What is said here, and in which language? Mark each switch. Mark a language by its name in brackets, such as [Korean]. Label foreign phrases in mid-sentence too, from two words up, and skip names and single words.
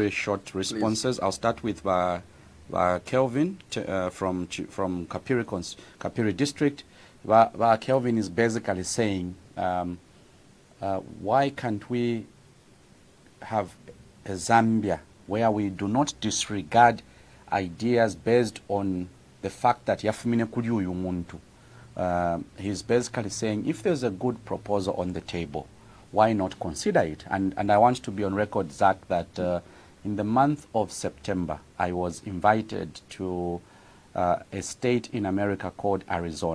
[English] very short responses. I'll start with Kelvin from Kapiri, Kapiri district. Kelvin is basically saying, why can't we have a Zambia where we do not disregard ideas based on the fact that [Bemba] yafumine kuri uyu muntu. [English] He's basically saying if there's a good proposal on the table, why not consider it? And I want to be on record, Zach, that in the month of September, I was invited to a state in America called Arizona.